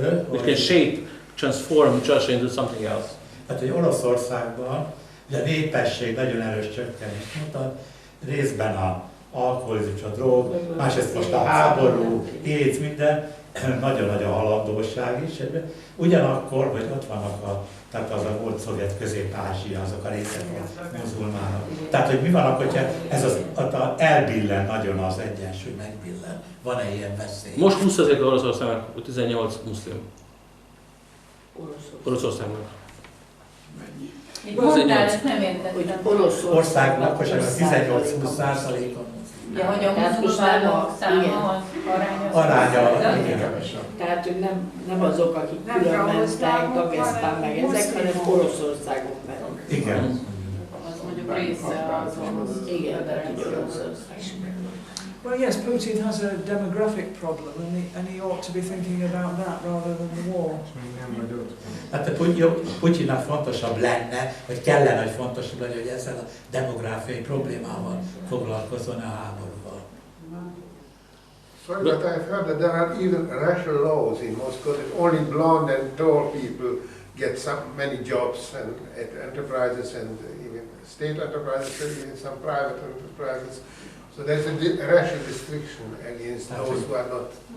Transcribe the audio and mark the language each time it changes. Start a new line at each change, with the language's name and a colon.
English: Which can shape, transform Russia into something else.
Hungarian: Tehát, hogy Oroszországban ugye a népesség nagyon erős csökkenést mutat, részben a alkoholizmus, a drog, másrészt most a háború, AIDS, minden, nagyon nagy a halandóság is. Ugyanakkor, hogy ott vannak tehát az a volt szovjet Közép-Ázsia, azok a részek a muzulmánok. Tehát, hogy mi van akkor, hogyha ez elbillen nagyon az egyensúly, megbillen. Van-e ilyen veszély? Most 20% Oroszországnak, 18 muszlim. Oroszországnak. Mondtál, ezt nem értettem. Oroszországnak, most 18-20%-on. Ja, hogy a muzulmánok száma aránya. Tehát ők nem azok, akik külön mentek, Dagestán meg ezek, hanem Oroszországon belül. Igen. Az mondjuk része az. Igen, de Oroszország.
English: Well, yes, Putin has a demographic problem, and he ought to be thinking about that rather than the war.
Hungarian: Hát Putyinnak fontosabb lenne, vagy kellene, hogy fontosabb lenne, hogy ezzel a demográfiai problémával foglalkozzon a háborúval.
English: Sorry, but I've heard that there are even racial laws in Moscow that only blonde and tall people get many jobs and enterprises and even state enterprises, even some private enterprises. So there's a racial restriction against those who are not.